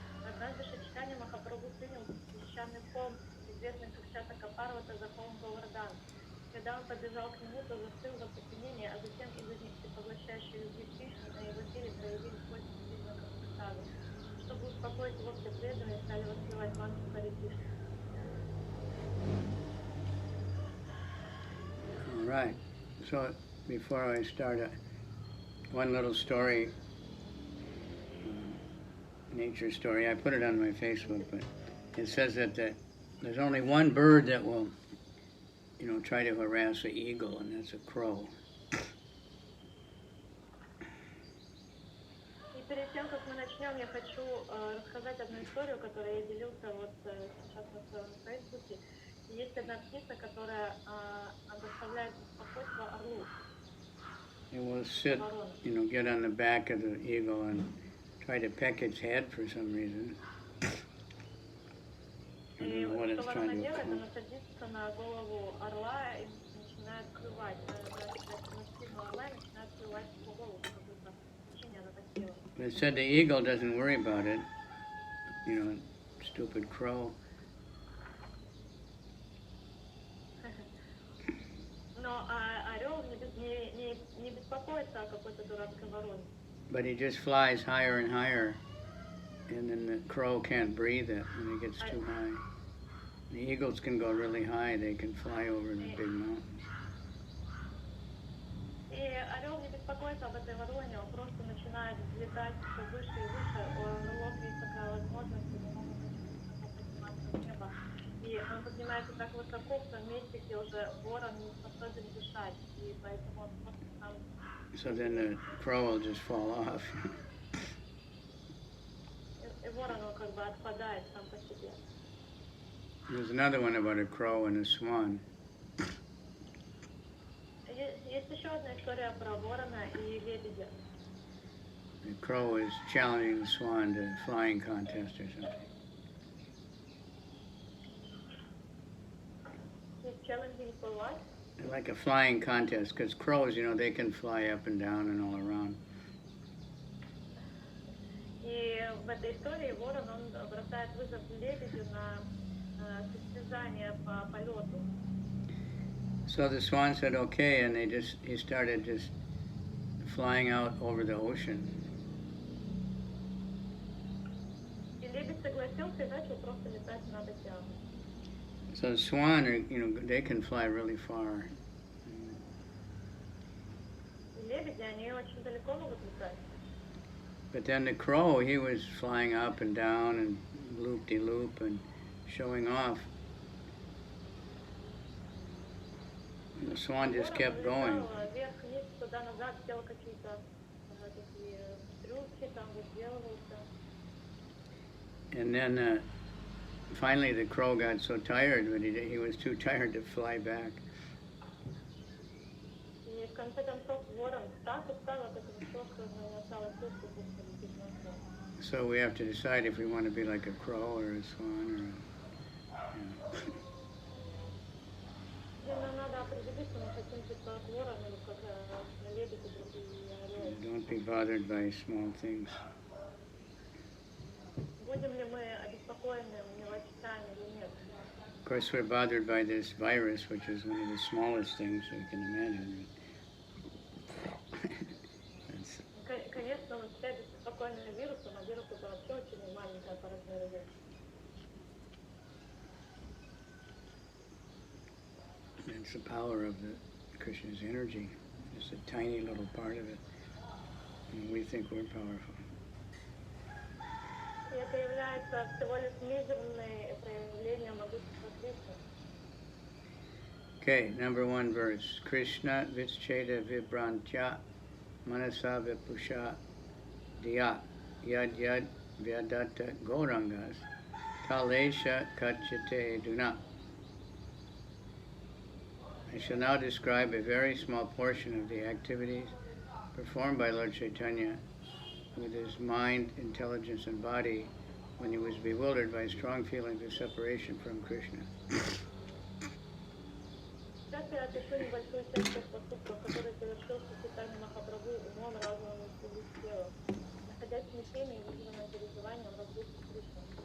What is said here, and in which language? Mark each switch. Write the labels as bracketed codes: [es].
[ru] Однажды Шри Чайтанья Махапрабху принял песчаный холм, известный как Чатака Парвата, за холм Говардан. Когда он подбежал к нему, то застыл в оцепенении, а затем из-за поглощающей любви Кришны на его теле проявились 8 признаков экстаза. Чтобы успокоить его, все преданные стали воспевать мантру Харе Кришна. [en] All right. So before I start, one little story, nature story. I put it on my Facebook, but it says that there's only one bird that will, try to harass an eagle, and that's a crow. [ru] И перед тем, как мы начнем, я хочу рассказать одну историю, которую я делился вот сейчас на своем фейсбуке. Есть одна птица, которая доставляет беспокойство орлу. [en] It will sit, get on the back of the eagle and try to peck its head for some reason. I don't know what it's trying to accomplish. [ru] Она садится на голову орла и начинает клювать. Орла и начинает клювать по голову, как будто причине она так делает. [en] But it said the eagle doesn't worry about it. Stupid crow. [ru] Но орел не беспокоится о какой-то дурацкой вороне. [en] But he just flies higher and higher, and then the crow can't breathe it when it gets too high. The eagles can go really high; they can fly over the big mountains. [ru] И орел не беспокоится об этой вороне, он просто начинает взлетать все выше и выше. У орлов есть такая возможность, они могут подниматься в небо. И он поднимается так высоко в том месте, где уже ворон не способен дышать, и поэтому он просто там... [en] So then the crow will just fall off. [ru] И ворон, он как бы отпадает сам по себе. [en] There's another one about a crow and a swan. [ru] Есть еще одна история про ворона и лебедя. [en] The crow is challenging the swan to a flying contest or something. [ru] Есть [en] challenging for what? Like a flying contest, because crows, they can fly up and down and all around. [ru] И в этой истории ворон, он бросает вызов лебедю на состязание по полету. [en] So the swan said okay, and he started just flying out over the ocean. [ru] И лебедь согласился и начал просто летать над океаном. [en] So the swan, they can fly really far. [ru] И лебеди, они очень далеко могут летать. [en] But then the crow, he was flying up and down and loop-de-loop and showing off. And the swan just kept going. [ru] Вверх-вниз, туда-назад, делал какие-то такие трюки, там выделывался. [en] And then finally the crow got so tired, but he was too tired to fly back. [ru] И в конце концов ворон так устал от этого всего, что не осталось сил, чтобы полететь на солнце. [en] So we have to decide if we want to be like a crow or a swan [ru] Нам надо определиться, мы хотим быть как ворон или как лебедь и другие орел. [en] Don't be bothered by small things. [ru] Будем ли мы обеспокоены мелочами или нет? [en] Of course, we're bothered by this virus, which is one of the smallest things we can imagine. [ru] Конечно, мы все обеспокоены вирусом, а вирус это вообще очень маленькая по размеру вещь. [en] It's the power of the Krishna's energy. It's a tiny little part of it. And we think we're powerful. [ru] И это является всего лишь мизерное проявление могущества Кришны. [en] Okay, number 1 verse. [sa] Krishna vicheda vibrantya manasa vipusha diyat yad yad vyadatta gaurangas talesha kachite duna. [en] I shall now describe a very small portion of the activities performed by Lord Caitanya with his mind, intelligence, and body when he was bewildered by strong feelings of separation from Krishna. [ru] Сейчас я опишу небольшую часть тех поступков, которые совершил Чайтанья Махапрабху умом, разумом и силой тела, находясь в смятении и вызванном переживанием разлуки с Кришной.